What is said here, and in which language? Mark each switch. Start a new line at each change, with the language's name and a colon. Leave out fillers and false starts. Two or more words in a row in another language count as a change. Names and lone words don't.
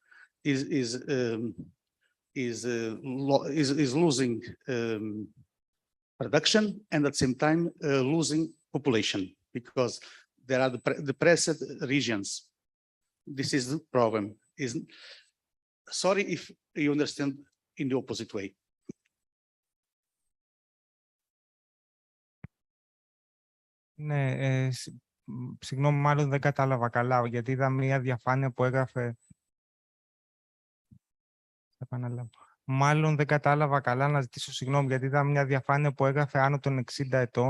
English: is losing production and at the same time losing population because there are depressed regions. This is the problem. Sorry if you understand in the opposite way.
Greek: Ναι, συγγνώμη, μάλλον δεν κατάλαβα καλά, γιατί είδα μία διαφάνεια που έγραφε... Επαναλάβω. Μάλλον δεν κατάλαβα καλά, να ζητήσω συγγνώμη, γιατί είδα μια διαφάνεια που έγραφε άνω των 60 ετών.